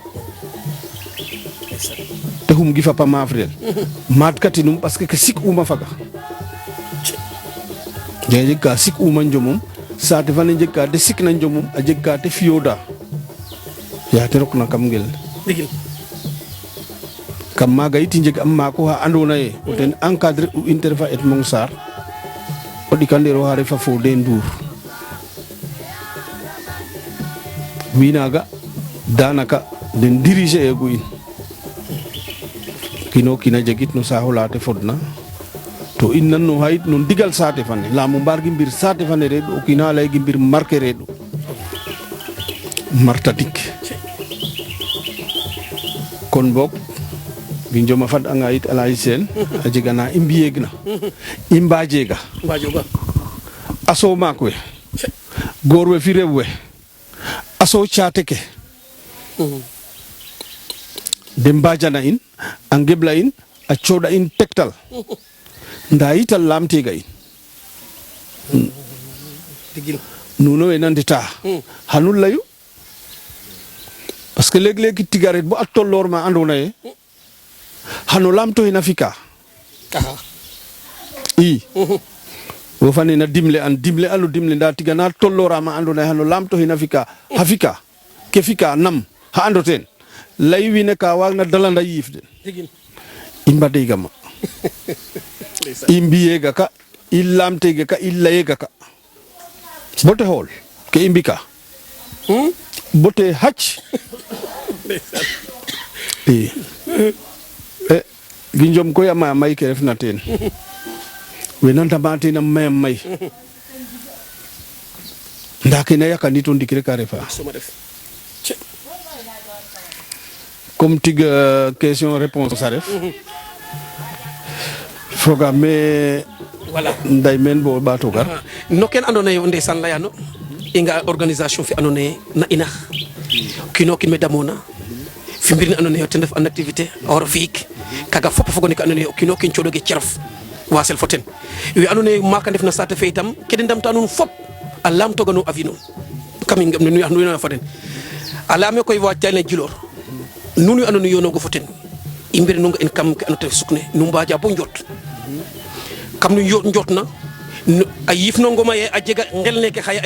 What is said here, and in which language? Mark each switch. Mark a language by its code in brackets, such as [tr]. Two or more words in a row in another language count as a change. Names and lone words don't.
[srr] te xum gi fapa maafrel maad katinum [fr] parce que [srr] ke sik'uma faga jeg ka sik'uma njomum saate fane jeg ka te sikna njomum a jeg ka te fiyoda ya te rokna kam ngel kam maaga yit i njeg am maako xa andona ye o ten encadrer u in te refa Edmond Sarr o ɗikandero xa refa Fodé Ndour wiin naaga danaka den diriger egu in kino kiin a jegit no saax ola te fodna to in nan no xayit no ndigal saate fane laamo mbaar gi mbir saate fane reɗ'u o kiina lay gi mbir marqué reɗ'u martatik kon boog gi njoma fad anga yit Alaji Sène a jega na i mbiyeeg na i mbajeega aso maak we goor we fi rew we aso caate ke de mbajana in a ngebla in a cooɗa in tektal nda yit a laamtega in nuno we na ndeta xanu leyu [fr] parce que [srr] leg-leg tiga ret bo a tolloor ma andona ye xano laamtoxin a fika i wo fane na dimle an nda tiga na tolloora ma andona ye xano laamtoxin a fika xa fika ke fika nam xa ando teen lay wiin ka waag na dalanda yiif den i mbadega ma i mbiyega ka i laamtega ka i layega ka bo te xool ke i mbika bo te xac i gi njom koy a maya may ke refna teen we na ndama ten a maya may nda kene yakandi to ndik rek a refa suma def comme tig [fr] question réponse [srr] a ref foga me voilà nday men bo ɓato gar no ken andoona yee ndeysaan layano i nga organisation fi andoona yee na ina kiino kiin me damoona fi mbir ne andoona yee ten ref [fr] en activité [srr] a war o fi'ik kaaga fop a foga no ke andoona yee o kiin o kiin cooɗoge cerof wasel fo ten we andoona yee maaka ndef na saate fe itam ke de ndamta nuun fop a laamtooga no avis nuun kam i ngam ne nu yoona fo den a layaame koy waajtaay ne Djilor nuun we andoona yee yoonooga fo ten i mbiranonga in kam ke andoona yee sukne nu mbaaja bo njot kam nu njotna a yifnongoma ye a jega ngel neke xaye a